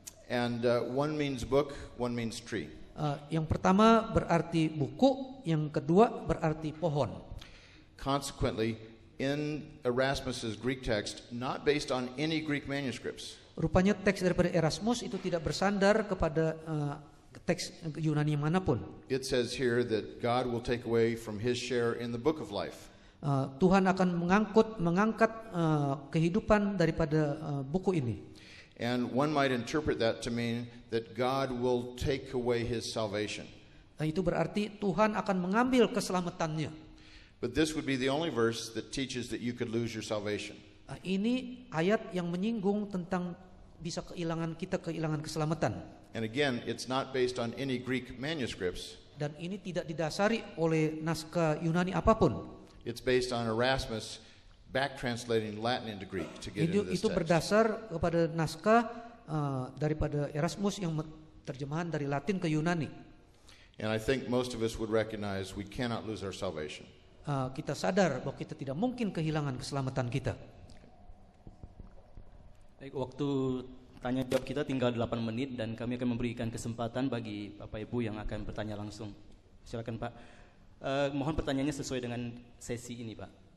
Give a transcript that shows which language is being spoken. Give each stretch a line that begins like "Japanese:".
English: And one means book, one means tree.
Indonesian: Yang pertama berarti buku, yang kedua berarti pohon.
English: Consequently, in Erasmus's Greek text, not based on any Greek manuscripts,
Indonesian: Rupanya teks daripada Erasmus itu tidak bersandar kepada teks Yunani manapun.
English: it says here that God will take away from his share in the book of life.
Indonesian: Tuhan akan mengangkat kehidupan daripada buku ini.
English: And one might interpret that to mean that God will take away his salvation.
Indonesian: Itu berarti Tuhan akan mengambil keselamatannya.
English: But this would be the only verse that teaches that you could lose your salvation.
Indonesian: Ini ayat yang menyinggung tentang bisa kehilangan keselamatan.
English: And again, it's not based on any Greek manuscripts.
Indonesian: Dan ini tidak didasari oleh naskah Yunani apapun.
English: It's based on Erasmus back translating Latin into Greek to get into this
Indonesian: Itu
English: text.
Indonesian: berdasar kepada naskah daripada Erasmus yang terjemahan dari Latin ke Yunani.
English: And I think most of us would recognize we cannot lose our salvation.
Indonesian: Kita sadar bahwa kita tidak mungkin kehilangan keselamatan kita. Baik, waktu tanya jawab kita tinggal 8 menit dan kami akan memberikan kesempatan bagi Bapak Ibu yang akan bertanya langsung. Silakan Pak. Mohon pertanyaannya sesuai dengan sesi ini Pak.